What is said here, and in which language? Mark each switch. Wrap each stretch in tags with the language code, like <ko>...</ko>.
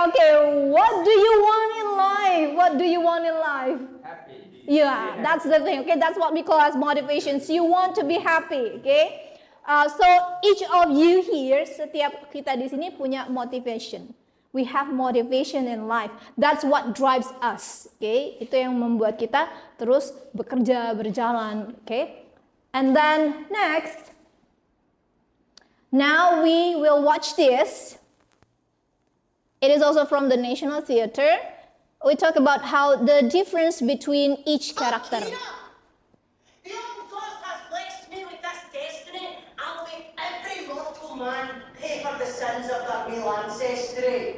<en>Okay, what do you want in life? What do you want in life? Happy. Yeah, that's the thing. Okay, that's what we call as motivations. You want to be happy. Okay. So each of you here,</en> <id>setiap kita di sini punya</id> <en>motivation. We have motivation in life. That's what drives us.</en> <id>Okay, itu yang membuat kita terus bekerja, berjalan.</id> <en>Okay, and then next, now we will watch this. It is also from the National Theatre. We talk about how the difference between each character. The old God has blessed me with this destiny. I'll make every mortal man pay for the sins of their real ancestry.</en>